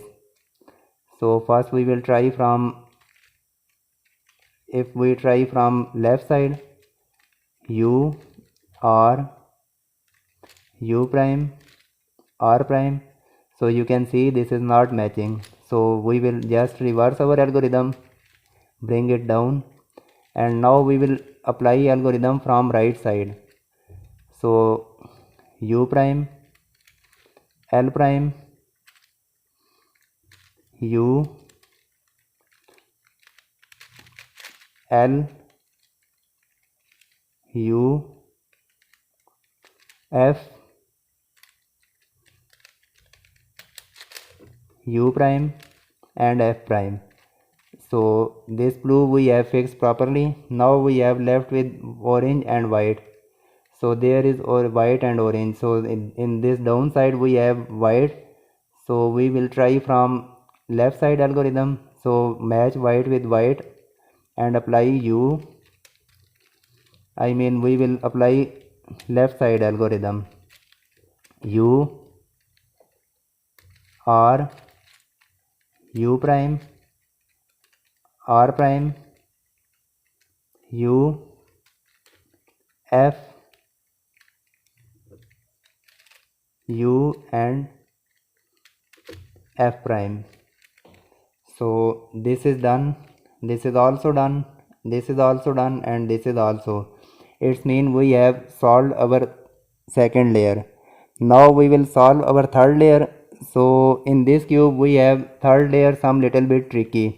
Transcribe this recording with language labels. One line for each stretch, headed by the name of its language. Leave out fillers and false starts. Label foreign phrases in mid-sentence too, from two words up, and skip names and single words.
English: So first we will try from, if we try from left side, U R U prime R prime. So you can see this is not matching. So we will just reverse our algorithm, bring it down, and now we will apply algorithm from right side. So U prime L prime U L U F U prime and F prime. So this blue we have fixed properly. Now we have left with orange and white. So there is white and orange. So in this down side we have white. So we will try from left side algorithm. So match white with white and apply U. We will apply left side algorithm. U R U prime R prime U F U and F prime. So this is done, this is also done, this is also done, and this is also. It means we have solved our second layer. Now we will solve our third layer. So in this cube we have third layer some little bit tricky.